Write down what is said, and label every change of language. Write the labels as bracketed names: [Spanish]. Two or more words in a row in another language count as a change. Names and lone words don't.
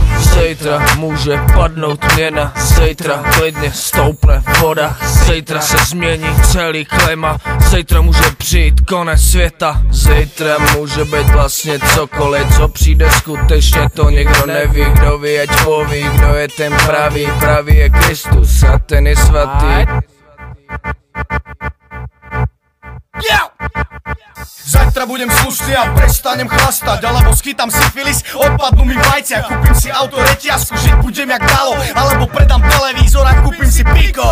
[Czech] Zítra může padnout měna, zítra klidně stoupne voda, zítra se změní celý klima, zítra může přijít konec světa. Zítra může být vlastně cokoliv, co přijde skutečně, to někdo neví, kdo ví, ať poví, kdo je ten pravý, pravý je Kristus a ten je svatý. [Slovak] Zajtra budem slušný a prestanem chlastať, alebo schytám syfilis, odpadnú mi vajcia, kúpim si auto reťazku, žiť budem jak dalo, alebo predám televízor a kúpim si piko.